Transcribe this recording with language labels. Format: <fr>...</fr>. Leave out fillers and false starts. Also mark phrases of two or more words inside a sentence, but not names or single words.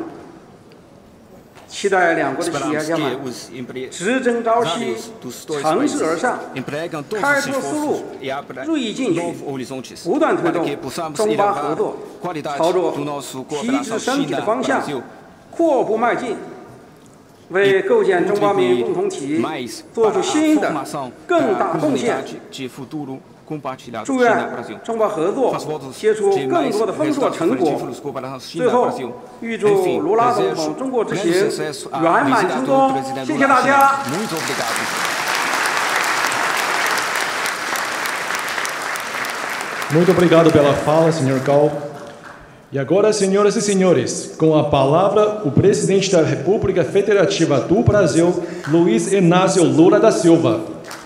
<zh>期待两国的企业家们只争朝夕，乘势而上，开拓思路，锐意进取，不断推动中巴合作朝着提质升级的方向阔步迈进，为构建中巴民域共同体做出新的更大贡献。祝愿中巴合作结出更多的丰硕成果。最后，预祝卢拉总统中国之行圆满成功。谢谢大家。</zh> <pt>Muito obrigado pela fala, Sr. Gao. E agora, senhoras e senhores, com a palavra, o presidente da República Federativa do Brasil, Luiz Inácio Lula da Silva.</pt>